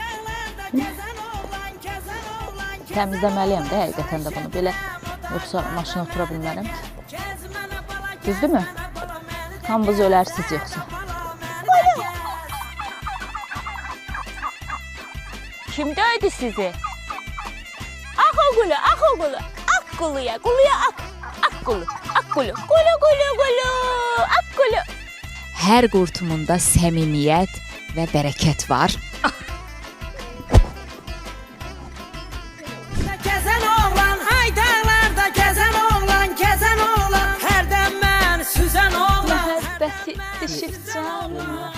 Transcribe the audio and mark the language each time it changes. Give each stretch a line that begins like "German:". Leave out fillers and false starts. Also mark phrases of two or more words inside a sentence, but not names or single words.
Azerbaijani: Təmizləməliyəm də həqiqətən də bunu belə. Yoxsa maşına otura bilmərəm ki. Düzdürmü? Hamınız ölərsiz yoxsa. Kim döydü sizi? Ak oğulu, ak oğulu, ak kuluya, kuluya ak, ak kulu, ak kulu, kulu, kulu, kulu, ak kulu. Hər qurtumunda səmimiyyət və bərəkət var. Gəzən oğlan, hay dağlarda gəzən oğlan, gəzən oğlan, hərdən mən süzən oğlan. Məhəbbəti düşüb canıma.